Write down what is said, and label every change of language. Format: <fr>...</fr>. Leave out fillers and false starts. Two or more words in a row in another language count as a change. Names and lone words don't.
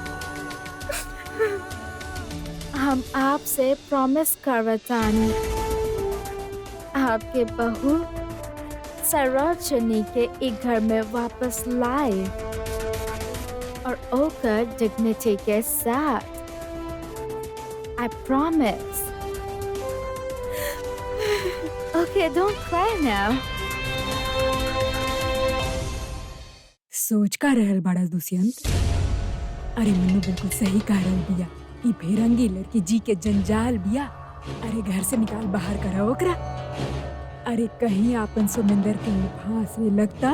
<bho>हम आपसे प्रॉमिस करवतानी आपके बहू सरोजनी के एक घर में वापस लाए और ओकर डिग्निटी के साथ।</bho> <en>I promise. Okay, don't cry now.</en> <bho>सोच का रहल बड़ा दुष्यंत। अरे मन्नू बिल्कुल सही कह रहल बिया। ई भेरंगी लड़की जी के जंजाल बिया। अरे घर से निकाल बाहर करा ओकरा। अरे कहीं आपन सुमिंदर के फांस में लगता।</bho>